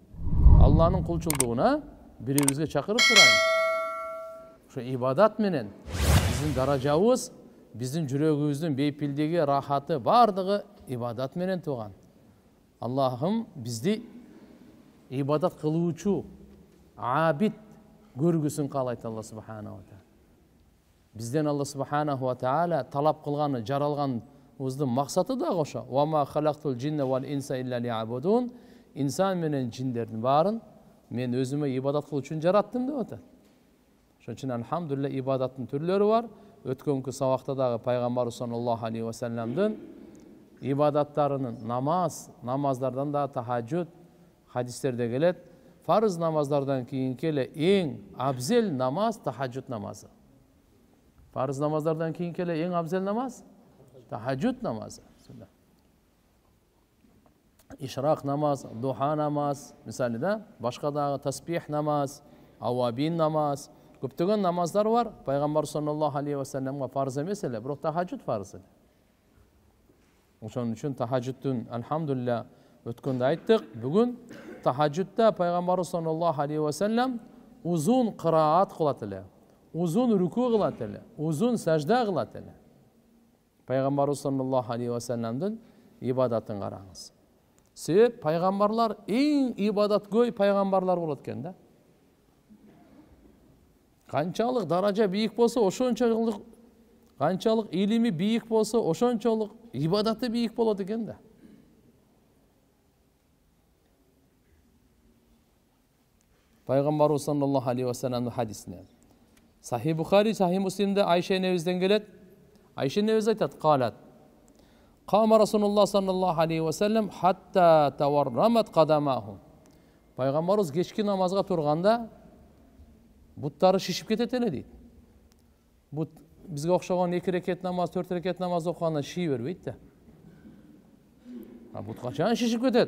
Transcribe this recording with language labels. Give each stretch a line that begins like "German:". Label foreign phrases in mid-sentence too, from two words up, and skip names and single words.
Kyrgyz: Алланын кулчулдугуна бири-бирибизге чакырып турайлы. Ошо ибадат менен биздин даражабыз, биздин жүрөгүбүздүн бейпилдиги, рахаты бардыгы ибадат менен тууган. Аллахым бизди ибадат кылуучу абид көргүсүн каалайт
Arabic: الله سبحانه وتعالى.
Kyrgyz: Бизден
Arabic: الله سبحانه وتعالى
Kyrgyz: талап кылганы, жаралганыбыздын максаты дагы ошо.
Arabic: وما خلقت الجن والإنس إلا ليعبدون.
Kyrgyz: Инсан менен джиндердин баарын мен өзүмө ибадат кылуу үчүн жараттым деп атат. Ошон үчүн алхамдулилля ибадаттын түрлөрү бар. Өткөнкү сабакта дагы пайгамбарыбыз
Arabic: صلى الله عليه وسلم
Kyrgyz: ибадаттарынын намаздардан да тахажжуд хадистерде келет. Фарыз намаздардан кийинки эле эң абзел намаз тахажжуд намазы. Фарыз намаздардан кийинки эле эң абзел намаз тахажжуд намазы. Ишрак намаз, духа намаз, мисалы да, башка дагы таспих намаз, авабин намаз, көптөгөн намаздар бар. Пайгамбар
Arabic: صلى الله عليه وسلم
Kyrgyz: фарыз эмес эле, бирок тахажжуд фарыз эле. Ошон үчүн тахажжудтун алхамдулилля өткөндө айттык. Бүгүн тахажжудда пайгамбарыбыз
Arabic: صلى الله عليه وسلم
Kyrgyz: узун кыраат кылат эле, узун рүкү кылат эле, узун сажда кылат эле. Пайгамбарыбыз
Arabic: صلى الله عليه وسلم
Kyrgyz: ибадатын караңыз. Себеп пайгамбарлар эң ибадаткөй пайгамбарлар болот экен да. Канчалык даража бийик болсо, ошончолук, канчалык илими бийик болсо, ошончолук ибадаты бийик болот экен да. Пайгамбарыбыз
Arabic: صلى الله عليه وسلم
Kyrgyz: хадисине. Сахи Бухари, Сахи Муслимде Айша энебизден келет. Айша энебиз айтат, калат:
Arabic: قام رسول الله صلى الله عليه وسلم حتى تورمت قدماه.
Kyrgyz: Пайгамбарыбыз кечки намазга турганда буттары шишип кетет эле дейт. Бут бизге окшогон 2 рекет намаз, 4 рекет намаз окуганда шиши бербейт да. Бут качан шишип кетет?